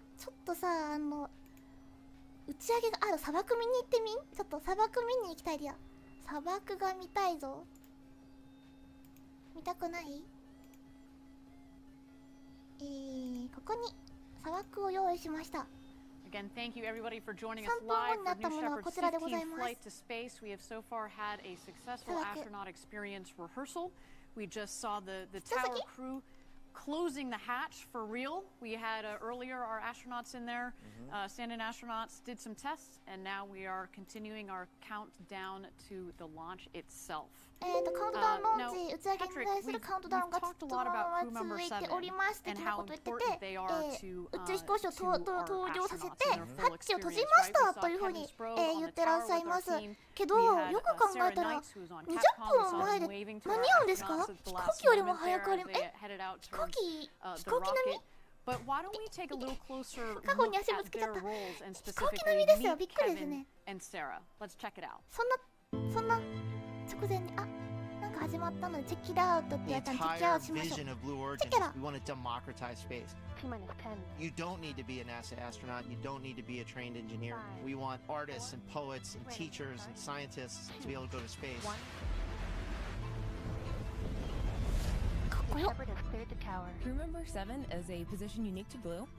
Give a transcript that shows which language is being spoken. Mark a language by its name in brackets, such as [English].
[Japanese] ちょっとさ、打ち上げがある砂漠見に行ってみん？ちょっと砂漠見に行きたいリア。砂漠が見たいぞ。見たくない？ここに砂漠を用意しました。 [English] Again, thank you everybody for joining us live for New Shepard's 15 flight to space. We have so far had a successful astronaut experience rehearsal. We just saw the tower crew closing the hatch for real. We had earlier our astronauts in there, stand-in astronauts, did some tests, and now we are continuing our countdown to the launch itself. [Japanese] カウントダウンローンチ打ち上げに対するカウントダウンがずっと続いておりましてということを言ってて、宇宙飛行士を登場させてハッチを閉じましたというふうに言ってらっしゃいますけど、よく考えたら20分前で間に合うんですか？飛行機よりも早く飛行機並み [English] But why don't we take a little closer look at their roles and specifically meet Kevin and Sarah. Let's check it out. [Japanese] そんな直前になんか始まったのでチェッキーアウトってやったらチェッキーアウトしましょう。チェッキーラ。 [English] We want to democratize space. You don't need to be a NASA astronaut. You don't need to be a trained engineer. We want artists and poets and teachers and scientists to be able to go to space. Shepard has cleared the tower. Crew member 7 is a position unique to Blue.